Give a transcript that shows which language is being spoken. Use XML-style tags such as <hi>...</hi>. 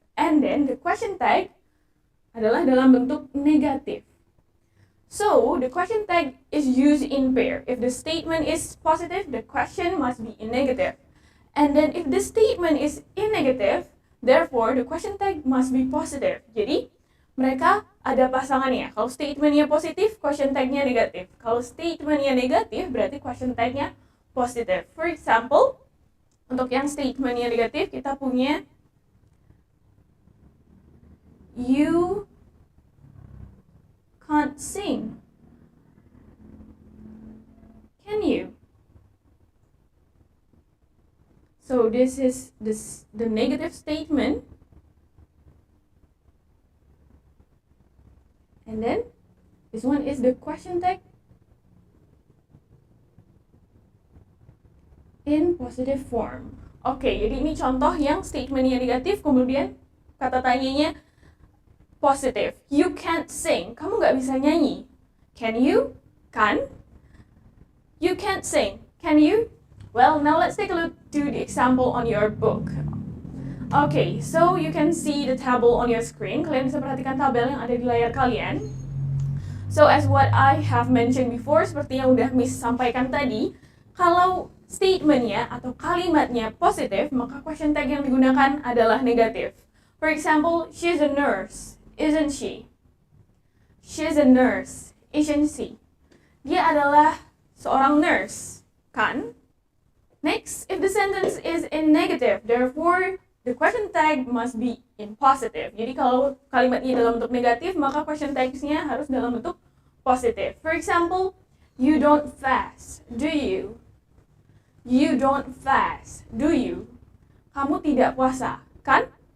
<en>And then the question tag</en> <id>adalah dalam bentuk negatif.</id> <en>So, the question tag is used in pair. If the statement is positive, the question must be in negative. And then if the statement is in negative, therefore, the question tag must be positive.</en> <id>Jadi, mereka ada pasangannya. Kalau statementnya positif, question tagnya negatif. Kalau statementnya negatif, berarti question tagnya positif. For example, untuk yang statementnya negatif, kita punya</id> <en>you can't sing. Can you? So this is the negative statement. And then this one is the question tag in positive form.</en> <id>Oke, jadi ini contoh yang statementnya negatif, kemudian kata tanyanya positif.</id> <en>You can't sing.</en> <id>Kamu nggak bisa nyanyi.</id> <en>Can you?</en> <id>Kan?</id> <en>You can't sing. Can you? Well, now let's take a look to the example on your book. Okay, so you can see the table on your screen.</en> <id>Kalian bisa perhatikan tabel yang ada di layar kalian.</id> <en>So as what I have mentioned before,</en> <id>seperti yang udah Miss sampaikan tadi, kalau statementnya atau kalimatnya positif, maka question tag yang digunakan adalah negatif.</id> <en>For example, she's a nurse, isn't she? She's a nurse, isn't she?</en> <id>Dia adalah seorang nurse, kan?</id> <en>Next, if the sentence is in negative, therefore, the question tag must be in positive.</en> <id>Jadi kalau kalimatnya dalam bentuk negatif, maka question tag-nya harus dalam bentuk positif.</id> <en>For example, you don't fast, do you? You don't fast, do you?</en> <id>Kamu tidak puasa, kan?</id>